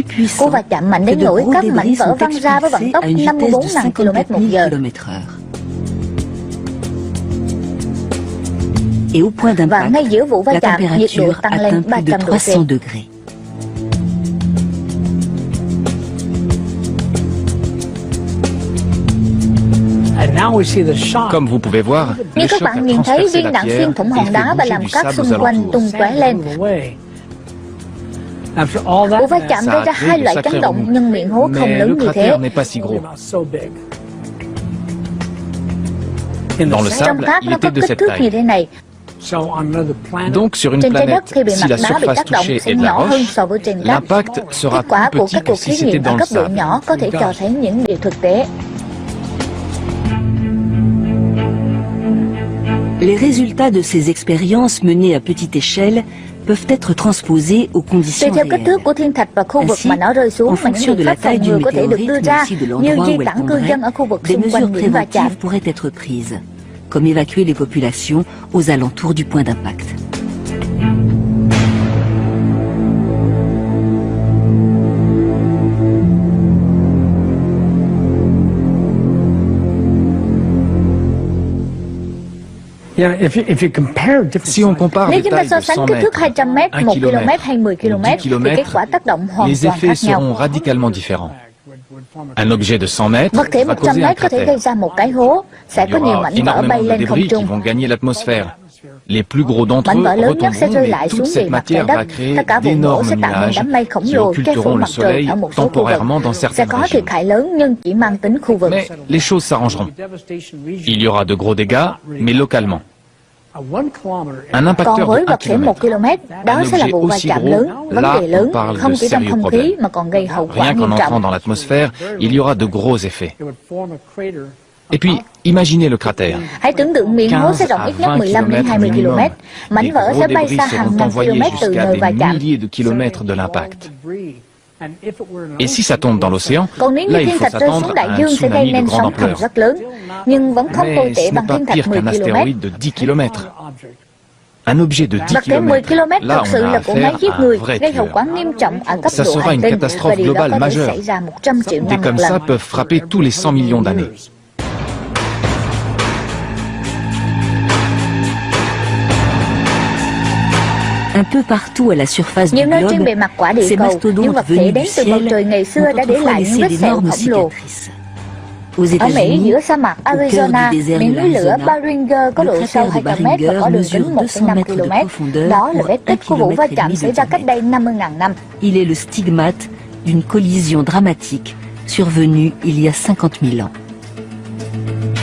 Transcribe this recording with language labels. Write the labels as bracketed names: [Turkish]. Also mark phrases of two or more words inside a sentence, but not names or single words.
[Vietnamese] Cú [French] puissant [Vietnamese] va chạm mạnh [French] que [Vietnamese] đến [French] de [Vietnamese] nỗi [French] gros [Vietnamese] các mảnh [French] débris [Vietnamese] vỡ [French] sont [Vietnamese] văng ra với vận [French] expulsés [Vietnamese] tốc [French] à une vitesse de [Vietnamese] 54.000 km một [French] 54 [Vietnamese] giờ. [French] 000 km/h. Et au point [Vietnamese] Và [French] d'impact, [Vietnamese] ngay giữa vụ va [French] la [Vietnamese] chạm, nhiệt độ [French] température [Vietnamese] tăng lên [French] atteint plus de [Vietnamese] 300 độ C. [French] 300 degrés. Comme vous pouvez voir, [Vietnamese] Như [French] le [Vietnamese] các [French] choc a [Vietnamese] bạn nhìn thấy, [French] transpercé [Vietnamese] viên [French] la [Vietnamese] đạn [French] pierre [Vietnamese] xuyên thủng [French] et [Vietnamese] hòn [French] fait [Vietnamese] đá và [French] bouger [Vietnamese] làm [French] du [Vietnamese] cát [French] sable aux [Vietnamese] xung quanh [French] alentours. [Vietnamese] tung tóe lên. Vụ va chạm [French] Ça [Vietnamese] gây [French] a [Vietnamese] ra [French] créé [Vietnamese] hai [French] de [Vietnamese] loại [French] sacrés [Vietnamese] chấn động [French] remous. [Vietnamese] nhưng miệng hố không [French] Mais le [Vietnamese] lớn như thế. [French] cratère n'est pas si gros. Dans le [Vietnamese] Trong [French] sable, [Vietnamese] cát [French] il [Vietnamese] nó có [French] était de [Vietnamese] kích [French] cette [Vietnamese] thước như [French] taille. [Vietnamese] thế này. [French] Donc sur une [Vietnamese] Trên trái đất [French] planète, [Vietnamese] khi bề [French] si [Vietnamese] mặt [French] la [Vietnamese] đá bị [French] surface [Vietnamese] tác động [French] touchée [Vietnamese] sẽ [French] est de la [Vietnamese] nhỏ hơn [French] roche, [Vietnamese] so với trên cát. [French] l'impact sera [Vietnamese] Kết quả [French] plus [Vietnamese] của [French] petit [Vietnamese] các [French] que [Vietnamese] cuộc [French] si [Vietnamese] thí [French] c'était [Vietnamese] nghiệm ở [French] dans le [Vietnamese] cấp độ [French] sable. [Vietnamese] nhỏ có thể cho thấy những điều thực tế. [French] Les résultats de ces expériences menées à petite échelle peuvent être transposés aux [Vietnamese] Tùy [French] conditions [Vietnamese] theo kích [French] réelles. [Vietnamese] thước của thiên thạch và khu vực [French] Ainsi, [Vietnamese] mà nó rơi xuống [French] en [Vietnamese] mà những [French] fonction de [Vietnamese] biện [French] la [Vietnamese] pháp phòng [French] taille du [Vietnamese] ngừa có thể được đưa [French] météorite, [Vietnamese] ra, [French] mais aussi de [Vietnamese] như [French] l'endroit [Vietnamese] di [French] où elle [Vietnamese] tản cư [French] tomberait, [Vietnamese] dân ở khu vực [French] des [Vietnamese] xung [French] mesures [Vietnamese] quanh điểm va chạm. [French] préventives pourraient être prises, comme évacuer les populations aux alentours du point d'impact. Si on compare [Vietnamese] Nếu [French] les [Vietnamese] chúng ta [French] tailles [Vietnamese] so [French] de [Vietnamese] sánh [French] 100 [Vietnamese] kích thước [French] mètres, [Vietnamese] 200 m, [French] 1 [Vietnamese] 1 km [French] km [Vietnamese] hay 10 [French] ou [Vietnamese] km [French] 10 [Vietnamese] thì [French] km, [Vietnamese] kết quả tác động hoàn [French] les [Vietnamese] toàn [French] effets [Vietnamese] khác nhau. [French] seront radicalement différents. Un objet de 100 mètres [Vietnamese] Vật thể [French] va [Vietnamese] 100 [French] causer un [Vietnamese] m có thể gây [French] cratère. [Vietnamese] ra một cái hố, sẽ [French] Il y [Vietnamese] có nhiều [French] aura [Vietnamese] mảnh vỡ [French] énormément [Vietnamese] bay [French] de [Vietnamese] lên không [French] débris qui [Vietnamese] trung. [French] vont gagner l'atmosphère. Les plus gros d'entre [Vietnamese] Mảnh [French] eux [Vietnamese] vỡ lớn nhất sẽ rơi [French] retomberont, [Vietnamese] lại [French] mais [Vietnamese] xuống [French] toute [Vietnamese] bề [French] cette [Vietnamese] mặt trái [French] matière va [Vietnamese] đất. [French] créer [Vietnamese] Tất cả vùng nổ sẽ [French] d'énormes [Vietnamese] tạo nên [French] nuages [Vietnamese] đám mây khổng [French] qui [Vietnamese] lồ che phủ [French] occulteront le [Vietnamese] mặt trời [French] soleil [Vietnamese] ở một số khu [French] temporairement dans [Vietnamese] vực. Sẽ [French] certaines [Vietnamese] có [French] régions. [Vietnamese] thiệt hại lớn nhưng chỉ mang tính khu vực. [French] Mais les choses s'arrangeront. Il y aura de gros dégâts, mais localement. Un impacteur [Vietnamese] Còn với [French] de 1 [Vietnamese] vật thể 1 [French] km, [Vietnamese] km, đó [French] un [Vietnamese] sẽ là [French] objet [Vietnamese] vụ va [French] aussi [Vietnamese] chạm [French] gros, [Vietnamese] lớn, vấn [French] là [Vietnamese] đề [French] on [Vietnamese] lớn, [French] parle [Vietnamese] không [French] de [Vietnamese] chỉ trong [French] sérieux [Vietnamese] không khí [French] problèmes. [Vietnamese] mà còn gây hậu quả [French] Rien [Vietnamese] nghiêm [French] qu'en entrant [Vietnamese] trọng. [French] dans l'atmosphère, il y aura de gros effets. Et puis, imaginez le cratère. [Vietnamese] Hãy tưởng tượng miệng hố sẽ rộng ít nhất 15 đến 20 km. Mảnh [French] Les [Vietnamese] vỡ [French] gros [Vietnamese] sẽ bay [French] débris [Vietnamese] xa [French] seront [Vietnamese] hàng ngàn [French] envoyés [Vietnamese] km từ [French] jusqu'à [Vietnamese] nơi va [French] des [Vietnamese] chạm. [French] milliers de kilomètres de l'impact. Et si ça tombe dans l'océan, [Vietnamese] Còn nếu là như [French] il [Vietnamese] thiên [French] faut [Vietnamese] thạch rơi [French] s'attendre [Vietnamese] xuống [French] à [Vietnamese] đại [French] un [Vietnamese] dương sẽ gây [French] tsunami de [Vietnamese] nên [French] grande [Vietnamese] sóng thần [French] ampleur. [Vietnamese] rất lớn, nhưng vẫn không tồi [French] Mais [Vietnamese] tệ [French] ce [Vietnamese] bằng [French] n'est pas [Vietnamese] thiên thạch [French] pire [Vietnamese] 10 [French] qu'un [Vietnamese] km. [French] astéroïde de 10 km. Un objet de 10 [Vietnamese] Vật thể 10 [French] km, [Vietnamese] km là thực [French] on [Vietnamese] sự [French] a [Vietnamese] là cỗ máy [French] affaire [Vietnamese] giết [French] à un [Vietnamese] người, [French] vrai [Vietnamese] gây hậu [French] tueur. [Vietnamese] quả nghiêm trọng ở cấp [French] Ça [Vietnamese] độ [French] sera [Vietnamese] hành [French] une [Vietnamese] tinh [French] catastrophe [Vietnamese] và điều đó [French] globale [Vietnamese] có thể [French] majeure. [Vietnamese] xảy ra 100 triệu [French] Des [Vietnamese] năm một [French] comme [Vietnamese] lần. [French] ça peuvent frapper tous les 100 millions d'années. Un peu partout à la surface du [Vietnamese] Nhiều nơi trên [French] globe, [Vietnamese] bề mặt quả địa [French] ces [Vietnamese] cầu, những [French] mastodontes [Vietnamese] vật thể [French] venus [Vietnamese] đến [French] du [Vietnamese] từ bầu [French] ciel [Vietnamese] trời ngày xưa [French] ont [Vietnamese] đã để [French] autrefois [Vietnamese] lại những [French] laissé [Vietnamese] vết sẹo [French] d'énormes [Vietnamese] khổng lồ. [French] cicatrices. Aux [Vietnamese] Ở Mỹ, [French] États-Unis, [Vietnamese] giữa sa mạc [French] au cœur [Vietnamese] Arizona, [French] du désert [Vietnamese] miệng [French] de [Vietnamese] núi lửa [French] l'Arizona, [Vietnamese] Baringer có [French] le [Vietnamese] độ sâu [French] cratère de [Vietnamese] 200 m và có đường [French] Baringer [Vietnamese] kính [French] mesure [Vietnamese] 1,5 [French] 200 mètres de [Vietnamese] km. [French] profondeur [Vietnamese] Đó là [French] pour [Vietnamese] vết tích của vụ va [French] 1,5 [Vietnamese] chạm xảy ra cách đây 50.000 năm. [French] Il est le stigmate d'une collision dramatique survenue il y a 50 000 ans.